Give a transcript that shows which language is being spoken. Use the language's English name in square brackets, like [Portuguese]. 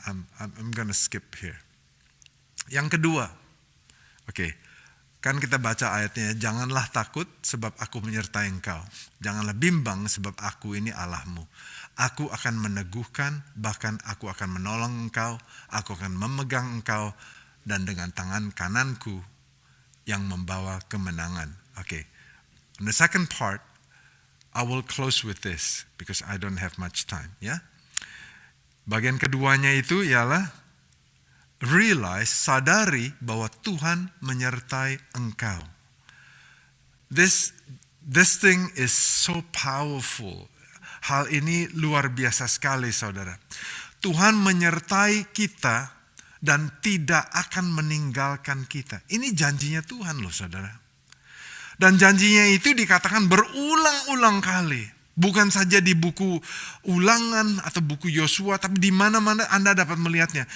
[English] I'm gonna skip here. [Indonesian] Yang kedua, oke, kan kita baca ayatnya, janganlah takut sebab aku menyertai engkau. Janganlah bimbang sebab aku ini Allahmu. Aku akan meneguhkan, bahkan aku akan menolong engkau. Aku akan memegang engkau dan dengan tangan kananku yang membawa kemenangan. Oke. [English] On the second part, I will close with this because I don't have much time, ya. [Indonesian] Bagian keduanya itu ialah realize, sadari bahwa Tuhan menyertai engkau. [English] This thing is so powerful. [Indonesian] Hal ini luar biasa sekali saudara. Tuhan menyertai kita dan tidak akan meninggalkan kita. Ini janjinya Tuhan loh saudara. Dan janjinya itu dikatakan berulang-ulang kali. Bukan saja di buku Ulangan atau buku Yosua, tapi di mana-mana Anda dapat melihatnya.